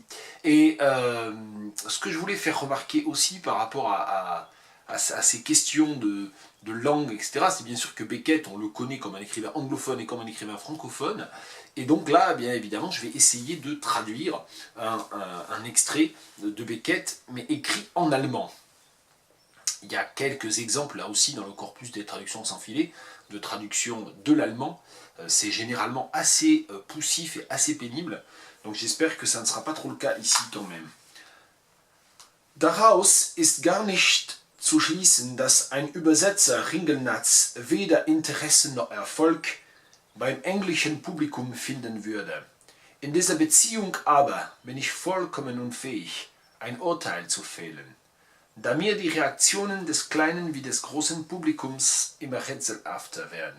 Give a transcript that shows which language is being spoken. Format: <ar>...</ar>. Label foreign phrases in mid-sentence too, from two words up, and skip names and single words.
<fr>Et ce que je voulais faire remarquer aussi par rapport à ces questions de langue, etc., c'est bien sûr que Beckett, on le connaît comme un écrivain anglophone et comme un écrivain francophone, et donc là, bien évidemment, je vais essayer de traduire un extrait de Beckett, mais écrit en allemand. Il y a quelques exemples là aussi dans le corpus des traductions sans filet, de traduction de l'allemand. C'est généralement assez poussif et assez pénible, donc j'espère que ça ne sera pas trop le cas ici quand même.</fr> <de>Daraus ist gar nicht zu schließen, dass ein Übersetzer Ringelnatz weder Interesse noch Erfolg beim englischen Publikum finden würde. In dieser Beziehung aber bin ich vollkommen unfähig, ein Urteil zu fällen, da mir die Reaktionen des kleinen wie des großen Publikums immer rätselhafter werden.</de>